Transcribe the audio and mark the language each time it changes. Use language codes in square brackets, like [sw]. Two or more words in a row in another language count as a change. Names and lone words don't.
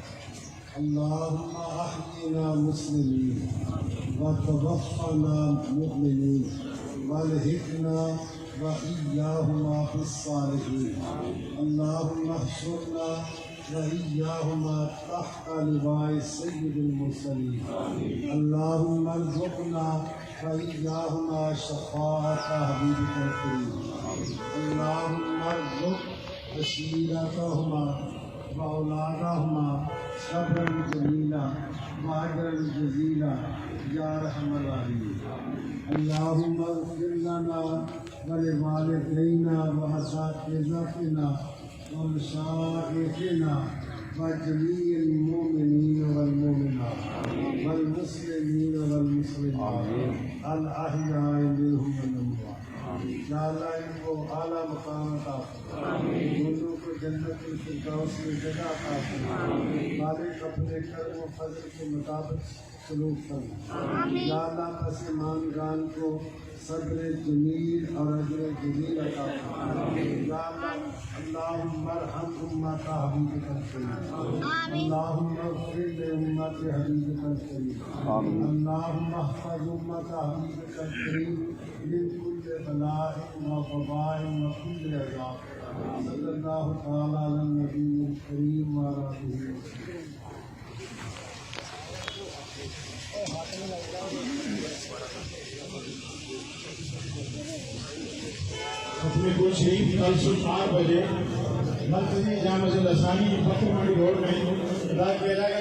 [ar] اللهم أحينا مسلمين وتوفنا مؤمنين وألحقنا وإياهما في الصالحين. اللهم احشرنا وإياهما تحت لواء سيد المرسلين. اللهم ارزقنا وإياهما شفاعة حبيبك الكريم. اللهم ارزق عشيرتهما وأولادهما صبرا جميلا وأجرا جزيلا يا أرحم الراحمين. اللهم اغفر لنا ولوالدينا وأساتذتنا ومشايخنا وجميع المؤمنين والمؤمنات والمسلمين والمسلمات الأحياء منهم والأموات. [ur] یا اللہ ان کو اعلیٰ مقام عطا فرما. دونوں کو جنت الفردوس میں جگہ عطا فرما. مالک اپنے کرم و فضل کے مطابق سلوک فرما. یا اللہ پس ایمان دان کو صبر جمیل اور اجر جمیل عطا فرما. [ar] يا اللهم ارحم أمة حبيبك الكريم. اللهم اغفر لأمة حبيبك الكريم. اللهم احفظ أمة حبيبك الكريم من كل بلاء ووباء وكل عذاب. صلى الله تعالى على النبي الكريم وعلى آله وسلم. [ur] اپنے کل شریف کل صبح 8 بجے مرکزی جامع مسجد اسانی فتح منڈی روڈ میں ادا کیا جائے گا.